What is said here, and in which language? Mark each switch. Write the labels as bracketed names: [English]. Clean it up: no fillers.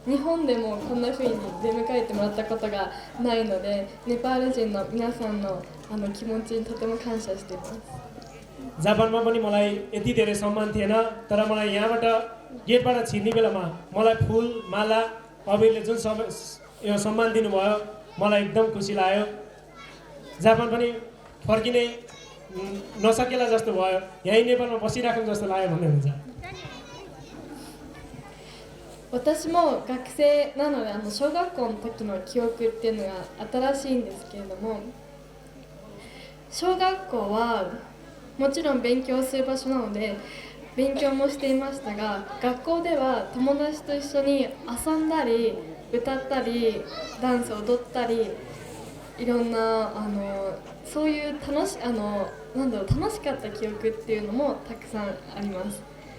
[Japanese] 日本でもこんな風に出迎えてもらったことがないので、ネパール人の皆さんの気持ちにとても感謝しています。 [Nepali] जापानमा पनि मलाई यति धेरै सम्मान थिएन, तर मलाई यहाँबाट गेटबाट छिर्ने बेलामा मलाई फुल माला अबिरले जुन यो सम्मान दिनुभयो मलाई एकदम खुसी लाग्यो। जापान पनि फर्किनै नसकेला जस्तो भयो, यही नेपालमा बसिराखौँ जस्तो लाग्यो भन्ने हुन्छ। [Japanese] 私も学生なので小学校の時の記憶っていうのが新しいんですけれども、小学校はもちろん勉強する場所なので勉強もしていましたが、学校では友達と一緒に遊んだり歌ったりダンスを踊ったり、いろんなそういう楽しかった記憶っていうのもたくさんあります。